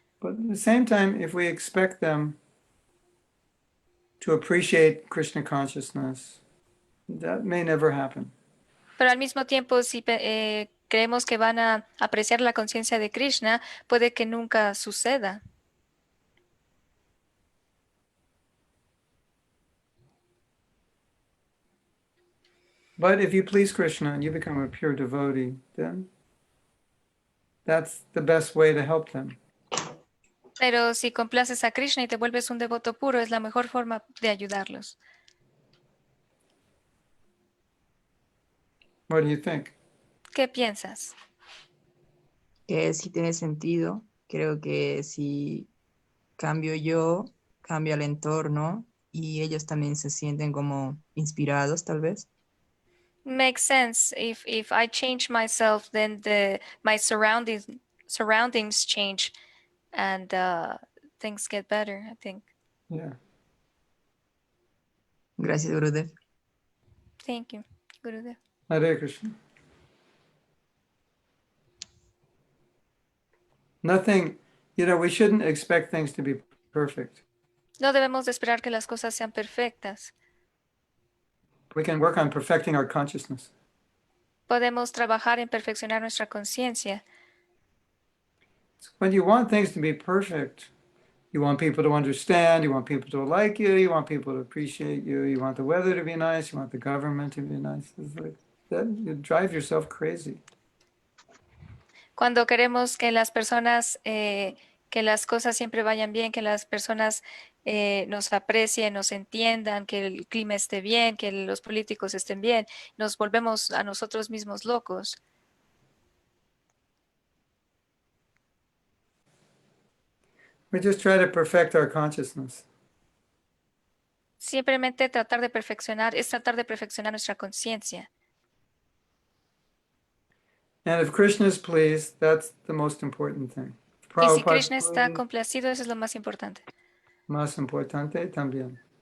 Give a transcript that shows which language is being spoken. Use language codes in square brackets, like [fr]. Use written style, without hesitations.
[en] but at the same time, if we expect them to appreciate Krishna consciousness, that may never happen. [es] pero al mismo tiempo, si creemos que van a apreciar la conciencia de Krishna, puede que nunca suceda. [en] But if you please Krishna and you become a pure devotee, then that's the best way to help them. [es] Pero si complaces a Krishna y te vuelves un devoto puro, es la mejor forma de ayudarlos. [en] What do you think? [es] ¿Qué piensas? Que sí tiene sentido. Creo que si cambio yo, cambia el entorno y ellos también se sienten como inspirados, tal vez. [en] Makes sense. If I change myself, then my surroundings change, and things get better, I think. Yeah. [es] Gracias, Gurudev. [en] Thank you, Gurudev. Hare Krishna. Nothing, we shouldn't expect things to be perfect. [es] No debemos de esperar que las cosas sean perfectas. [en] We can work on perfecting our consciousness. [es] Podemos trabajar en perfeccionar nuestra conciencia. [en] When you want things to be perfect, you want people to understand, you want people to like you want people to appreciate you, you want the weather to be nice, you want the government to be nice. It's like that, you drive yourself crazy. [es] Cuando queremos que las personas, que las cosas siempre vayan bien, que las personas nos aprecien, nos entiendan, que el clima esté bien, que los políticos estén bien, nos volvemos a nosotros mismos locos. [en] We just try to perfect our consciousness. [es] Simplemente es tratar de perfeccionar nuestra conciencia. [en] And if Krishna is pleased, that's the most important thing. If [es] Y si [en] Prabhupada is [es] Krishna está [en] pleased, [es] complacido, eso es lo más importante. más importante también.